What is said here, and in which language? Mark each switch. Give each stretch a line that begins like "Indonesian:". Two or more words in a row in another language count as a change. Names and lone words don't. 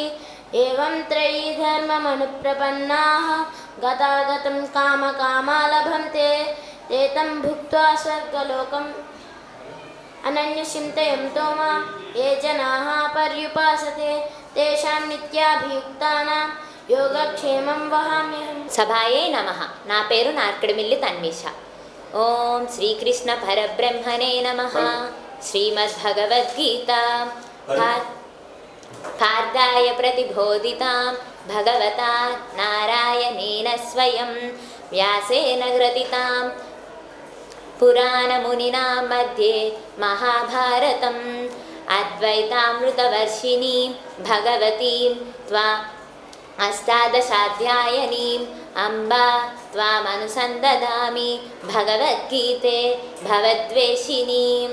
Sanskrit: एवं त्रयी धर्ममनुप्रपन्नाः गतागतं कामकामा लभन्ते ते तं भुक्त्वा स्वर्गलोकम् अनन्यचिन्तयन्तो मां ये जनाः पर्युपासते तेषां नित्याभियुक्तानां योगक्षेमं वहाम्यहम्। సభాయే నమః.
Telugu: నా పేరు నార్కడిమిల్లి తన్విష.
Sanskrit: ఓం శ్రీకృష్ణ పరబ్రహ్మణే నమః. శ్రీమద్భగవద్గీత పార్థాయ ప్రతిబోధితాం భగవతా నారాయణేన స్వయం వ్యాసేన గ్రథితాం పురాణమునినా మధ్యే మహాభారతం అద్వైతామృతవర్షిణీం భగవతీం త్వా అష్టాదశాధ్యాయనీం అంబా త్వామనుసందదామి భగవద్గీతే భవద్వేషిణీం.